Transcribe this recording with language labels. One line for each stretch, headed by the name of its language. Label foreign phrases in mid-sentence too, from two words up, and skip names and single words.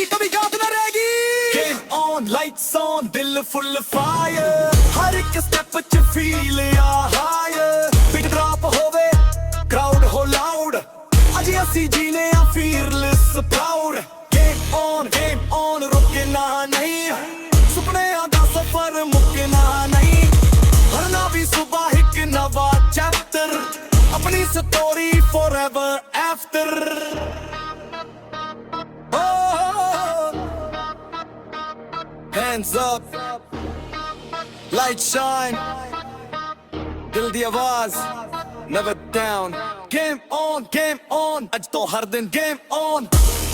Punjabi: ਕभी ਯਾਦ ਨਾ ਰਹੇਗੀ
English: game on lights on
Punjabi: ਦਿਲ
English: full fire
Punjabi: ਹਰ ਇੱਕ ਸਟੈਪ 'ਚ ਫੀਲ ਆ ਹਾਇਰ
English: beat drop
Punjabi: ਹੋਵੇ ਕਰਾਊਡ ਹੋ ਲਾਊਡ ਅੱਜ ਅਸੀਂ ਜੀਨੇ ਆ
English: fearless proud game on
Punjabi: ਰੁਕਣਾ ਨਹੀਂ ਸੁਪਨਿਆਂ ਦਾ ਸਫ਼ਰ ਮੁੱਕਣਾ ਨਹੀਂ ਹਰ ਨਵੀਂ ਸੁਬਾਹ ਇੱਕ ਨਵਾਂ ਚੈਪਟਰ ਆਪਣੀ
English: story forever after hands up light shine
Punjabi: ਦਿਲ ਦੀ ਆਵਾਜ਼
English: never down game on
Punjabi: ਅੱਜ ਤੋਂ ਹਰ ਦਿਨ
English: game on